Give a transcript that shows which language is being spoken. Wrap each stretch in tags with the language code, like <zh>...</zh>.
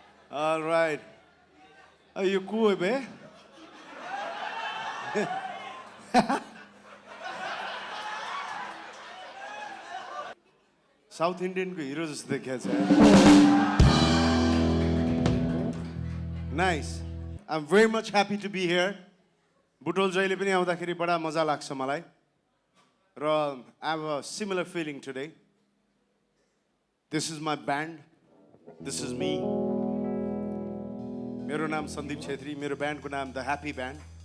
<en>All right.</en> <ne>यो को हो बे? साउथ इन्डियन को हिरो जस्तो देखिया छ।</ne> <en>Nice. I'm very much happy to be here.</en> <ne>Butwal जहिले पनि आउँदाखेरि बडा मजा लाग्छ मलाई र</ne> <en>I have a similar feeling today. This is my band. This is me.</en> <ne>मेरो नाम सन्दीप छेत्री, मेरो ब्यान्डको नाम द ह्याप्पी ब्यान्ड।</ne>